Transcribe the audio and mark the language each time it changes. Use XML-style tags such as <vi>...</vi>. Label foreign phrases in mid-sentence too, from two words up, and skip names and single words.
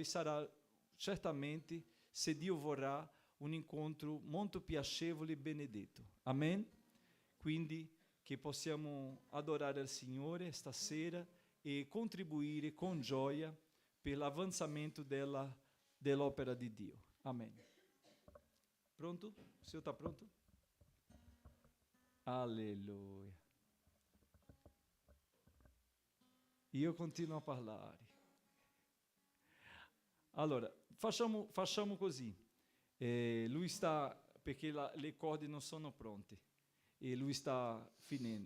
<it>Sarà certamente, se Dio vorrà, un incontro molto piacevole e benedetto. Amen? Quindi che possiamo adorare il Signore stasera e contribuire con gioia per l'avanzamento dell'opera di Dio. Amen. Pronto? Il</it> <pt>Senhor está pronto?</pt> <it>Alleluia. Io continuo a parlare. Allora, facciamo così. Lui sta, perché le corde non sono pronte, e lui sta finendo.</it>